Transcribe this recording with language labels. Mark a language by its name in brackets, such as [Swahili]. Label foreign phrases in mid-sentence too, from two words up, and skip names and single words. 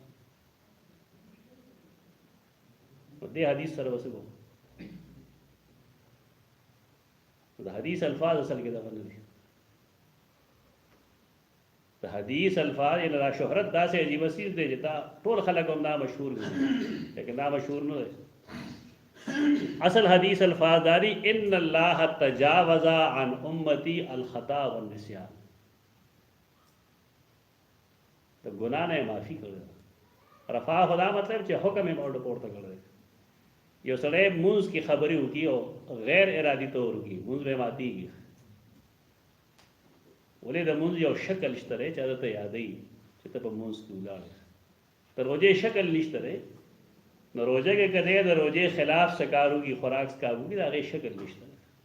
[Pashto] دې حدیث سره وسه کوو د حدیث الفاظ اصل کې دغه نه دي د حدیث الفاظ یعنی دا شهرت داسې عجیبه څیز دی چې دا ټول خلک هم دا مشهور دي لیکن دا مشهور نه دی اصل حدیث الفاظ داری [Arabic] ان الله تجاوز عن امتی الخطا والنسیان [Pashto] د ګناه نه معافي کړی رفع خدا مطلب چې حکم یې اورډ پورته کړی یو سړی مونځ کې خبرې وکړي او غیر ارادي طور وکړي مونځ به ماتېږي ولې د مونځ یو شکل شته دی چې هغه ته یادوي چې ته په مونځ کې ولاړې د روژې شکل نشته دی نو روژه کې که دی د روژې خلاف څه کار وکړي خوراک څه کار وکړي د هغې شکل نشته دی